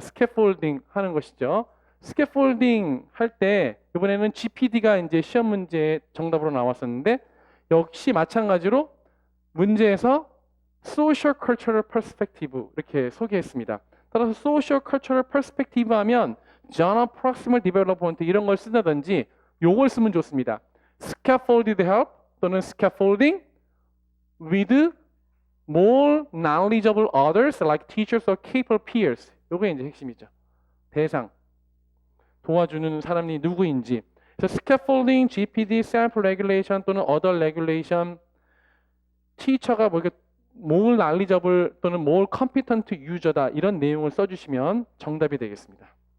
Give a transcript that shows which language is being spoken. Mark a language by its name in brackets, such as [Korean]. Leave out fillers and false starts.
[Korean] 스캐폴딩 하는 것이죠. 스캐폴딩 할 때 이번에는 GPD가 이제 시험 문제 정답으로 나왔었는데 역시 마찬가지로 문제에서 Social Cultural Perspective 이렇게 소개했습니다. 따라서 Social Cultural Perspective 하면 General Proximal Development 이런 걸 쓰다든지 요걸 쓰면 좋습니다. [English] Scaffolded help 또는 Scaffolding with more knowledgeable others like teachers or capable peers. [Korean] 요게 이제 핵심이죠. 대상. 도와주는 사람이 누구인지. 그래서 scaffolding, GPD, self-regulation 또는 other regulation, teacher가 뭐 이렇게 more knowledgeable 또는 more competent user다 이런 내용을 써주시면 정답이 되겠습니다.